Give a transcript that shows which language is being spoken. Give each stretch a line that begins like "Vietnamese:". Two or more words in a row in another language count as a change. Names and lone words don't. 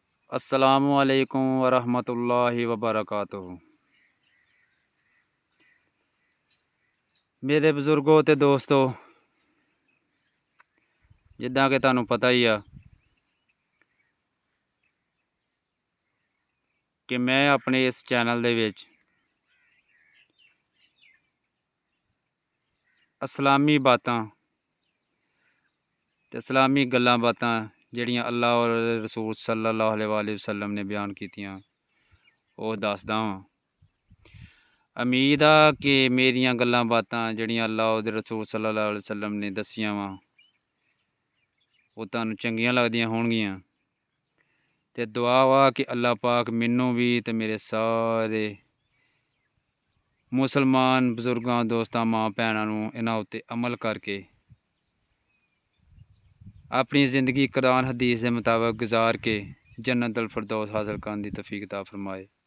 Arabic: السلام عليكم ورحمة الله وبركاته.
Punjabi: میرے بزرگو تے دوستو، جداں کہ تہانوں پتہ ہی آ کہ میں اپنے اس چینل دے وچ اسلامی باتاں تے اسلامی گلاں باتاں جہڑیاں اللہ اور رسول
Arabic: صلى الله عليه وسلم
Punjabi: نے بیان کیتیاں اوہ دسدا واں. امید آ کہ میریاں گلاں باتاں جہڑیاں اللہ اور رسول
Arabic: صلى الله عليه وسلم
Punjabi: نے دسیاں واں اوہ تہانوں چنگیاں لگدیاں ہونگیاں. تے دعا وا کہ اللہ پاک مینوں بھی تے میرے سارے مسلمان بزرگاں دوستاں ماں بھیناں نوں انہاں اتے عمل کرکے اپنی زندگی قرآن حدیث کے مطابق گزار کے جنت الفردوس حاصل کرنے کی توفیق عطا فرمائے.